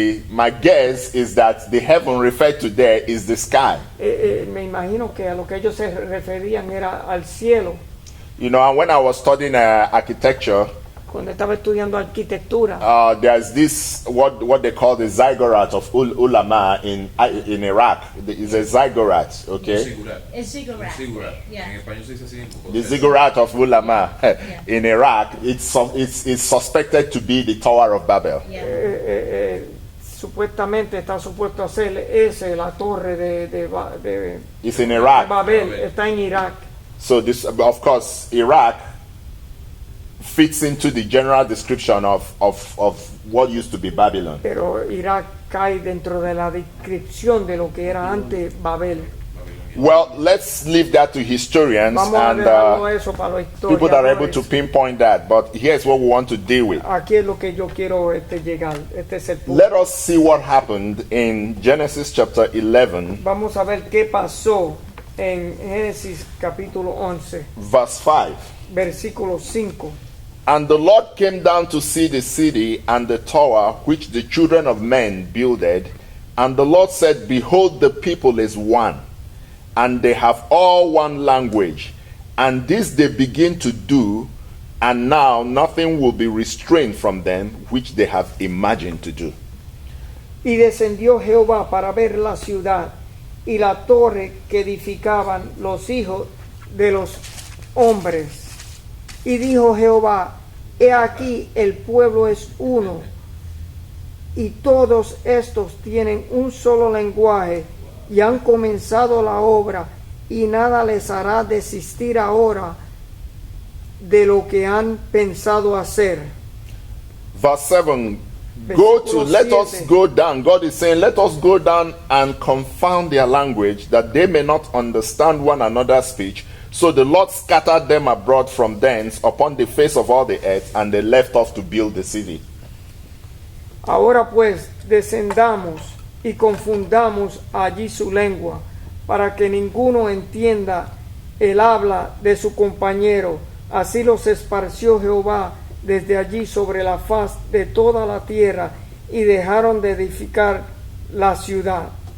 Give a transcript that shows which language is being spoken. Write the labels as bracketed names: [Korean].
[English] My guess is that the heaven referred to there is the sky. [Spanish] Me imagino que a lo que ellos se referían era al cielo. [English] And when I was studying architecture, [Spanish] Cuando estaba estudiando arquitectura, [English] there's this what they call the ziggurat of ulama in Iraq. It's a ziggurat, okay? Ziggurat. [Spanish] Es ziggurat. [English] Ziggurat. Yeah. [Spanish] En español se dice así. [English] The ziggurat of ulama in Iraq. It's suspected to be the Tower of Babel. Yeah. [Spanish] supuestamente está supuesto a ser ese, la torre de [English] It's in Iraq. [Spanish] Babel, está en Irak. [English] So this, of course, Iraq fits into the general description of what used to be Babylon. [Spanish] Pero Irak cae dentro de la descripción de lo que era antes Babel. [English] Well, let's leave that to historians [Spanish] Vamos a [English] and [Spanish] dejarlo eso para los [English] people that are able to [Spanish] historiadores. [English] pinpoint that. But here's what we want to deal with. [Spanish] Aquí es lo que yo quiero llegar. Este es el punto. [English] Let us see what happened in Genesis chapter 11, [Spanish] Vamos a ver qué pasó en Génesis capítulo 11, [English] verse 5. [Spanish] versículo 5. [English] And the Lord came down to see the city and the tower which the children of men builded. And the Lord said, Behold, the people is one, and they have all one language. And this they begin to do, and now nothing will be restrained from them which they have imagined to do. [Spanish] Y descendió Jehová para ver la ciudad y la torre que edificaban los hijos de los hombres. Y dijo Jehová, he aquí el pueblo es uno, y todos estos tienen un solo lenguaje, y han comenzado la obra, y nada les hará desistir ahora de lo que han pensado hacer. [English] Verse 7, go to, [Spanish] Versículo [English] let us [Spanish] 7. [English] go down. God is saying, let us go down and confound their language, that they may not understand one another's speech. So the Lord scattered them abroad from thence upon the face of all the earth, and they left off to build the city. [Spanish] Ahora pues descendamos y confundamos allí su lengua, para que ninguno entienda el habla de su compañero. Así los esparció Jehová desde allí sobre la faz de toda la tierra, y dejaron de edificar la ciudad.